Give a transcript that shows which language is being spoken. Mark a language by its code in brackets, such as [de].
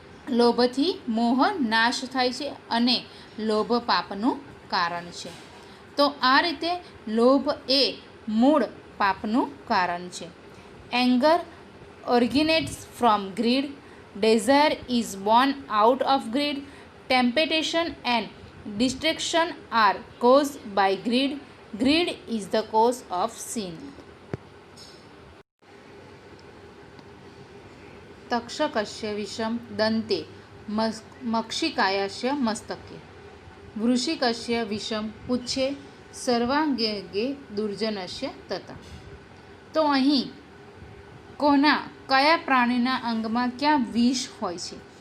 [gu] લોભથી મોહ નાશ થાય છે અને લોભ પાપનું કારણ છે. તો આ રીતે લોભ એ મૂળ પાપનું કારણ છે. [en] Anger originates from greed. Desire is born out of greed. Temptation and distraction are caused by greed. Greed is the cause of sin. [sa] તક્ષકસ્ય વિષમ દંતે મક્ષિકાયસ્ય મસ્તકે વૃષિકસ્ય વિષમ પુચ્છે સર્વાંગે દુર્જનસ્ય તથા. [gu] તો અહીં કયા પ્રાણીના અંગમાં ક્યાં વિષ હોય છે?